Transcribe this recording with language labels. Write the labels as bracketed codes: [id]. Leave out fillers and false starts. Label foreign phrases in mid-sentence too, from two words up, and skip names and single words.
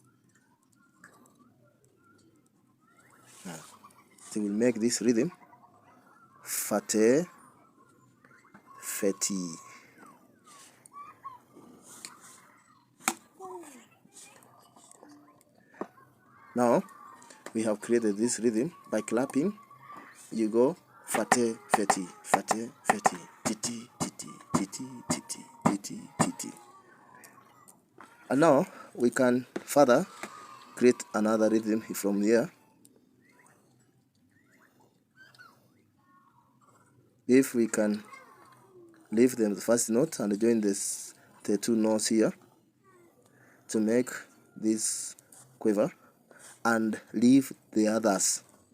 [en] Now, so we'll make this rhythm fate feti. Now we have created this rhythm by clapping. You go fate feti, fate feti, titi titi titi titi titi titi. And now we can further create another rhythm from here. If we can leave the first note and join the two notes here to make this quiver, and leave the others.